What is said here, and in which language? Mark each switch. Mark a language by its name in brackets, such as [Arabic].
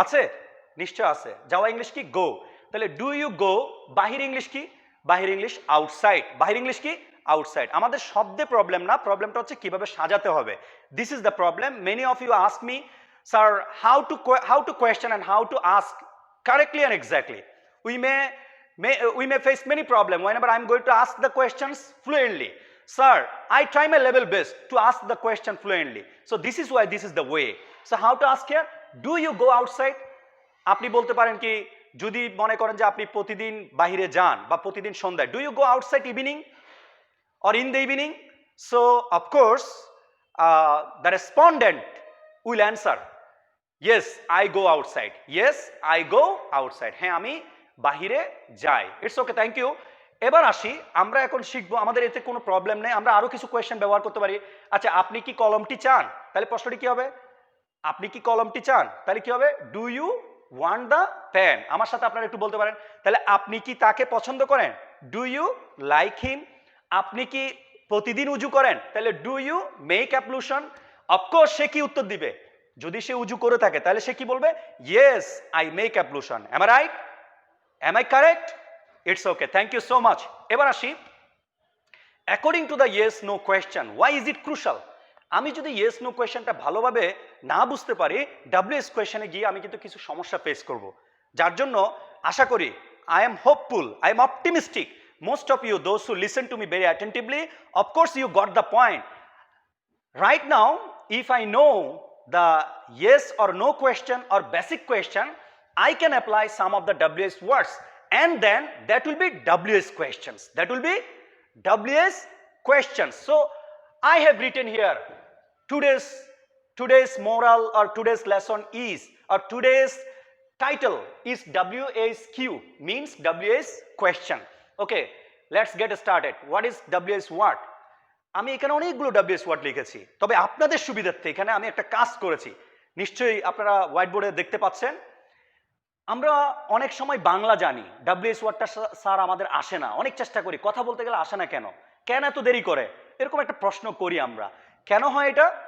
[Bangla] আছে? নিশ্চয় আছে। যাওয়া ইংলিশ কি? গো। তাহলে [English] Do you go. [Bangla] বাহির ইংলিশ কি? বাহির ইংলিশ আউটসাইড। বাহির ইংলিশ কি? আউটসাইড। আমাদের শব্দে প্রবলেম না, প্রবলেমটা হচ্ছে কিভাবে সাজাতে হবে। [English] This is the problem. Many of you ask me, sir how to question and how to ask correctly and exactly. We may face many problems whenever I'm going to ask the questions fluently. Sir, I try my level best to ask the question fluently. So this is why this is the way. So how to ask here? Do you go outside? [Bangla] আপনি বলতে পারেন কি, যদি মনে করেন যে আপনি প্রতিদিন বাহিরে যান বা প্রতিদিন সন্ধ্যায়, [English] do you go outside evening or in the evening? So of course the respondent will answer, yes I go outside. Yes I go outside. [Bangla] হ্যাঁ আমি বাহিরে যাই। [English] It's okay, thank you. [Bangla] এবার আসি, আমরা এখন শিখবো, আমাদের এতে কোনো প্রবলেম নেই, আমরা আরো কিছু কোয়েশ্চেন ব্যবহার করতে পারি। আচ্ছা, আপনি কি কলমটি চান? তাহলে প্রশ্নটি কি হবে? আপনি কি কলমটি চান? তাহলে কি হবে? [English] Do you want the pen? [Bangla] আমার সাথে আপনারা একটু বলতে পারেন। তাহলে আপনি কি তাকে পছন্দ করেন? [English] Do you like him? [Bangla] আপনি কি প্রতিদিন উজু করেন? তাহলে [English] Do you make ablution? [Bangla] অফকোর্স সে কি উত্তর দিবে? যদি সে উজু করে থাকে তাহলে সে কি বলবে? [English] Yes I make ablution. Am I right? Am I correct? It's okay, thank you so much. [Bangla] এবার আসি, [English] According to the yes no question, why is it crucial? [Bangla] আমি যদি ইয়েস নো কোয়েশ্চেনটা ভালোভাবে না বুঝতে পারি, ডাব্লিউএস কোয়েশ্চেনে গিয়ে আমি কিন্তু কিছু সমস্যা ফেস করব, যার জন্য আশা করি [English] I am hopeful, I am optimistic, most of you those who listen to me very attentively, of course you got the point. Right now if I know the yes or no question or basic question, I can apply some of the WS words, and then that will be WS questions. That will be WS questions. So I have written here today's moral or today's lesson is, or today's title is WSQ, means WS question. Okay, let's get started. What is WS word? [Bangla] আমি এখানে অনেকগুলো WS word লিখেছি, তবে আপনাদের সুবিধার্থে এখানে আমি একটা কাজ করেছি, নিশ্চয়ই আপনারা হোয়াইট বোর্ডে দেখতে পাচ্ছেন। আমরা অনেক সময় বাংলা জানি, WS ওয়ার্ডটা স্যার আমাদের আসে না, অনেক চেষ্টা করি, কথা বলতে গেলে আসে না কেন, কেন এত দেরি করে, এরকম একটা প্রশ্ন করি আমরা। কেন হয় এটা?